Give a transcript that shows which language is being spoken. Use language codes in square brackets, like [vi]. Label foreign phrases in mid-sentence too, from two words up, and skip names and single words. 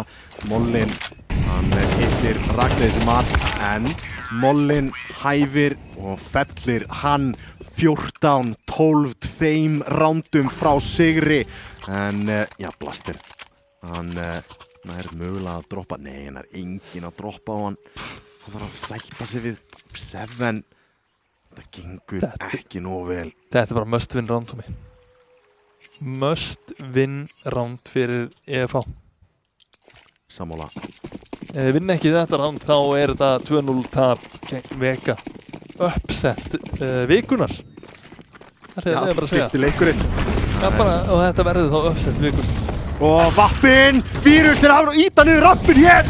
[is] Mollin, hann hittir rakleiðis í mat, en Mollin hæfir og fellir hann 14-12 2 rándum frá sigri. En já, Blaster, hann er mögulega að droppa, nei, hann engin að droppa og hann þarf að sætta sig við 7. Það gengur ekki nógu vel. Þetta bara [en] must win round Tommy. Must win round fyrir EFH. [is] Sammála. Ef við vinna ekki þetta round þá þetta 2-0 tap gegn Vega. Upset vikunar. Já, fyrsti leikurinn. Já, bara, og þetta verður þá upset vikunar. Og vappinn, Furious á og íta niður rappinn hér.